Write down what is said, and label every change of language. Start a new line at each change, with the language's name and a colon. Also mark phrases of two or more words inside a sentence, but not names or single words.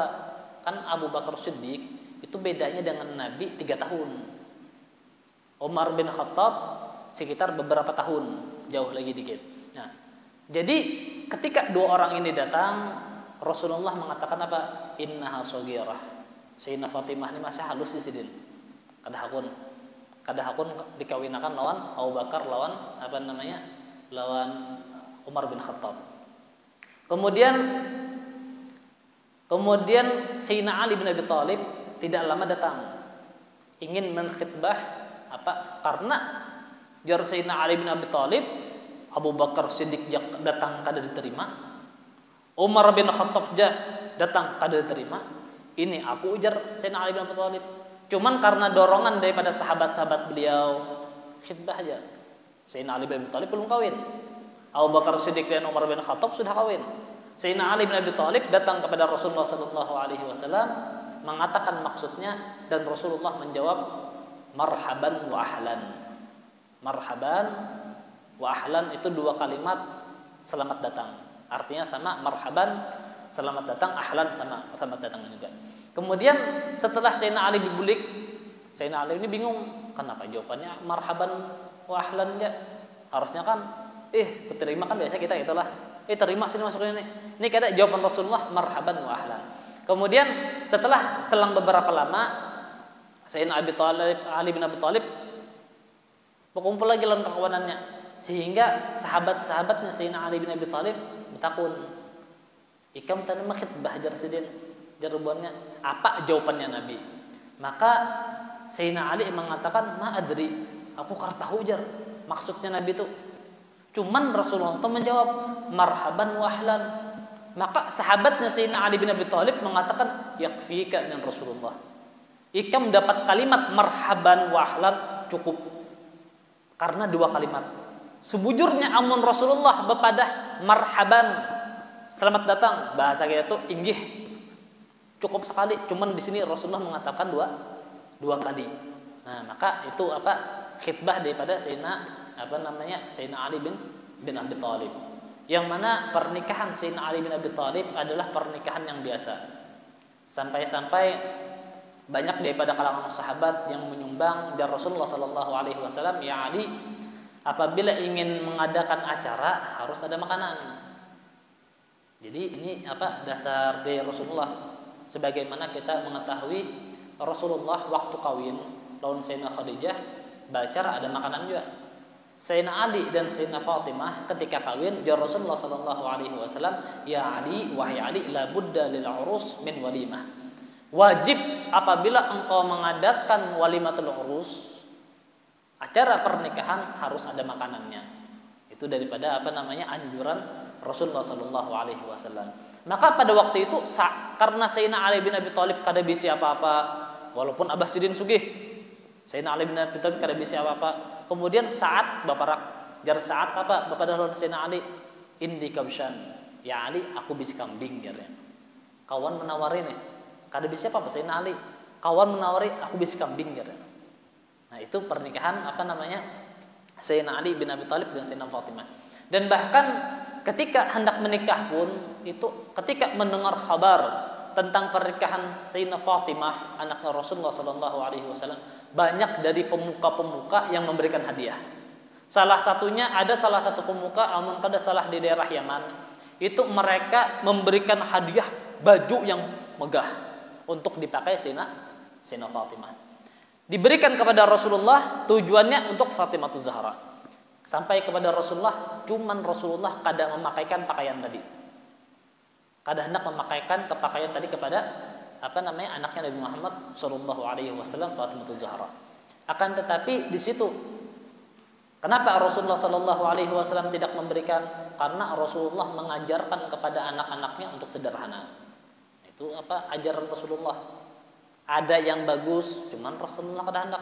Indonesian: Kan Abu Bakar Siddiq itu bedanya dengan Nabi 3 tahun. Umar bin Khattab sekitar beberapa tahun, jauh lagi dikit. Nah, jadi ketika dua orang ini datang, Rasulullah mengatakan apa?
Arabic: إنها صغيرة.
Banjar: Sayyidina Fatimah ini masih halus di sidin. Kada hakun dikawinakan lawan Abu Bakar lawan lawan Umar bin Khattab.
Indonesian: Kemudian Sayyidina Ali bin Abi Thalib tidak lama datang ingin menkhitbah karena jar Sayyidina Ali bin Abi Thalib, Abu Bakar Siddiq datang
Banjar: kada diterima,
Indonesian: Umar bin Khattab datang
Banjar: kada diterima. Ini aku ujar Sayyidina Ali bin Abi Thalib.
Indonesian: Cuman karena dorongan daripada sahabat-sahabat beliau, khitbah aja. Sayyidina Ali bin Abi Thalib belum kawin. Abu Bakar Siddiq dan Umar bin Khattab sudah kawin. Sayyidina Ali bin Abi Thalib datang kepada Rasulullah
Arabic: صلى الله عليه وسلم
Indonesian: mengatakan maksudnya, dan Rasulullah menjawab
Arabic: مرحبا وأهلا. مرحبا وأهلا
Indonesian: itu dua kalimat selamat datang. Artinya sama, marhaban selamat datang, ahlan sama selamat datang juga. Kemudian setelah Sayyidina Ali dibulik, Sayyidina Ali ini bingung, kenapa jawabannya
Arabic: مرحبا وأهلا
Indonesian: aja? Harusnya kan keterima kan biasa kita itulah. Terima sini masuk ini. Ini kada jawaban Rasulullah
Arabic: مرحبا وأهلا.
Indonesian: Kemudian setelah selang beberapa lama Sayyidina Ali bin Abi Thalib berkumpul lagi lawan kawanannya, sehingga sahabat-sahabatnya Sayyidina Ali bin Abi Thalib bertakun,
Banjar: ikam tadi makhitbah jar sidin jarubannya
Indonesian: apa jawabannya Nabi. Maka Sayyidina Ali mengatakan
Arabic: ما أدري,
Banjar: aku kar tahu jar maksudnya Nabi itu.
Indonesian: Cuman Rasulullah itu menjawab
Arabic: مرحبا وأهلا.
Indonesian: Maka sahabatnya Sayyidina Ali bin Abi Thalib mengatakan
Arabic: يكفيك من رسول الله.
Banjar: Ikam dapat kalimat
Arabic: مرحبا وأهلا
Banjar: cukup. Karena dua kalimat. Sebujurnya amun Rasulullah bepadah marhaban selamat datang, bahasa kita itu inggih cukup sekali.
Indonesian: Cuman di sini Rasulullah mengatakan dua kali. Nah, maka itu khitbah daripada Sayyidina Ali bin Abi Thalib. Yang mana pernikahan Sayyidina Ali bin Abi Thalib adalah pernikahan yang biasa. Sampai-sampai banyak daripada kalangan sahabat yang menyumbang dari Rasulullah
Arabic: صلى الله عليه وسلم يا علي,
Indonesian: apabila ingin mengadakan acara harus ada makanan. Jadi ini dasar dari Rasulullah. Sebagaimana kita mengetahui Rasulullah waktu kawin lawan Sayyidina Khadijah, bacar ada makanan juga. Sayyidina Ali dan Sayyidina Fatimah ketika kawin, jar Rasulullah
Arabic: صلى الله عليه وسلم يا علي,
Indonesian: wahai Ali,
Arabic: لا بد للعروس من وليمة.
Indonesian: Wajib apabila engkau mengadakan
Arabic: وليمة العرس,
Indonesian: acara pernikahan, harus ada makanannya. Itu daripada anjuran Rasulullah
Arabic: صلى الله عليه وسلم.
Indonesian: Maka pada waktu itu karena Sayyidina Ali bin Abi Thalib kada bisa apa-apa, walaupun Abah Sidin sugih, Sayyidina Ali bin Abi Thalib kada bisa apa-apa.
Banjar: Kemudian saat baparak jar saat apa bapak dahulu Sayyidina Ali,
Arabic: عندي كبشا يا علي
Banjar: aku bisa kambing jarnya. Kawan menawari nih, kada bisa apa Sayyidina Ali, kawan menawari aku bisa kambing jarnya.
Indonesian: Nah itu pernikahan Sayyidina Ali bin Abi Thalib dan Sayyidina Fatimah. Dan bahkan ketika hendak menikah pun, itu ketika mendengar kabar tentang pernikahan Sayyidina Fatimah anaknya Rasulullah
Arabic: صلى الله عليه وسلم,
Indonesian: banyak dari pemuka-pemuka yang memberikan hadiah. Salah satu pemuka,
Banjar: amun kada salah
Indonesian: di daerah Yaman, itu mereka memberikan hadiah baju yang megah untuk dipakai Sayyidina Fatimah. Diberikan kepada Rasulullah tujuannya untuk Fatimah Zahra. Sampai kepada Rasulullah, cuman Rasulullah kada memakaikan pakaian tadi. Kada hendak memakaikan pakaian tadi kepada anaknya Nabi Muhammad
Arabic: صلى الله عليه وسلم,
Indonesian: Fatimah Zahra. Akan tetapi di situ kenapa Rasulullah
Arabic: صلى الله عليه وسلم
Indonesian: tidak memberikan? Karena Rasulullah mengajarkan kepada anak-anaknya untuk sederhana. Itu ajaran Rasulullah. Ada yang bagus, cuman Rasulullah kada hendak.